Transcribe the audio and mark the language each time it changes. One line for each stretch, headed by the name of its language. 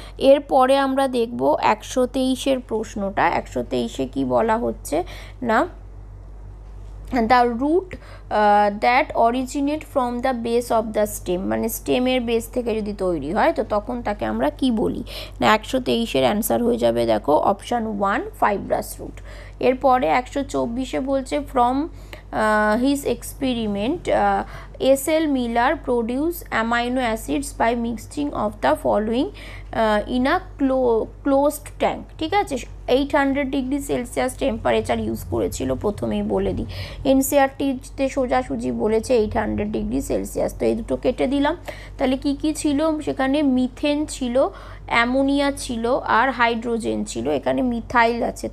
Bangla: এরপরে আমরা দেখব 123-এর প্রশ্নটা। 123-এ কি বলা হচ্ছে না,
English: the root that originate from the base of the stem,
Bangla: মানে স্টেমের বেস থেকে যদি তৈরি হয় তো তখন তাকে আমরা কি বলি না। 123-এর অ্যান্সার হয়ে যাবে দেখো অপশান 1 ফাইব্রাস রুট। এরপরে 124-এ বলছে
English: From his experiment SL Miller produced amino acids by mixing of the following in a closed tank।
Bangla: ঠিক আছে, 800 ডিগ্রি সেলসিয়াস টেম্পারেচার ইউজ করেছিল, প্রথমেই বলে দিই। NCERT-তে সোজাসুজি বলেছে 800 ডিগ্রি সেলসিয়াস। তো এই দুটো কেটে দিলাম। তাহলে কি কি ছিল সেখানে, মিথেন ছিল, অ্যামোনিয়া ছিল আর হাইড্রোজেন ছিল, এখানে মিথাইল আছে।